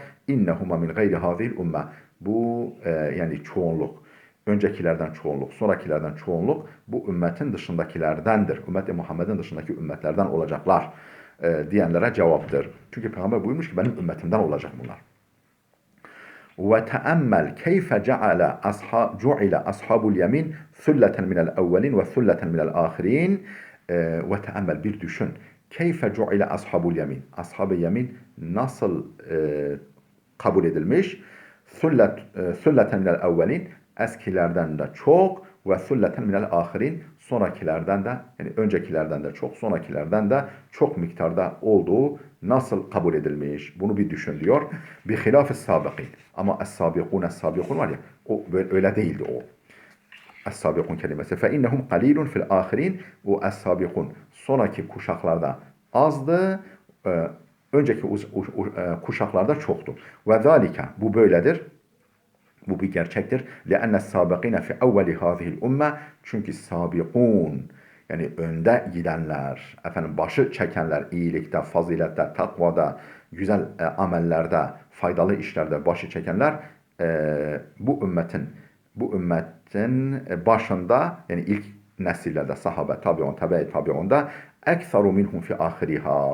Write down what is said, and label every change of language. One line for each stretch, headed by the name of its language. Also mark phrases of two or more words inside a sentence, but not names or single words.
Arabic: إنهما من غير هذه الأمة.
Turkish: Bu yani çoğunluk. Öncekilerden çoğunluk, sonrakilerden çoğunluk bu ümmetin dışındakilerdendir. Ümmet-i Muhammed'in dışındaki ümmetlerden olacaklar diyenlere cevaptır. Çünkü Peygamber buyurmuş ki benim ümmetimden olacak bunlar.
Arabic: وتأمل كيف جعل أصحاب اليمين ثلة من الأولين وثلة من الآخرين وتأمل
Turkish: bir düşün.
Arabic: كيف جعل أصحاب اليمين.
Turkish: Ashab-ı yemin nasıl kabul edilmiş?
Arabic: ثلة من الأولين.
Turkish: Eskilerden de çok ve
Arabic: ثلة من الآخرين.
Turkish: Sonrakilerden de yani öncekilerden de çok, sonrakilerden de çok miktarda olduğu nasıl kabul edilmiş? Bunu bir düşün diyor.
Arabic: بخلاف السابقين.
Turkish: Ama es-sabikun var ya o öyle değildi o. Es-sabikun kelimesi.
Arabic: فإنهم قليل في الآخرين.
Turkish: O es-sabikun sonraki kuşaklarda azdı. Önceki kuşaklarda çoktu.
Arabic: وذلك
Turkish: bu böyledir. Bu bir gerçektir.
Arabic: لأن السابقين في أول هذه الأمة
Turkish: çünkü sabikun yani önde gidenler, efendim başı çekenler iyilikte, fazilette, takvada, güzel amellerde, faydalı işlerde başı çekenler bu ümmetin başında yani ilk nesillerde sahabe, tabi'un, tabi'unda
Arabic: أكثر منهم في آخرها.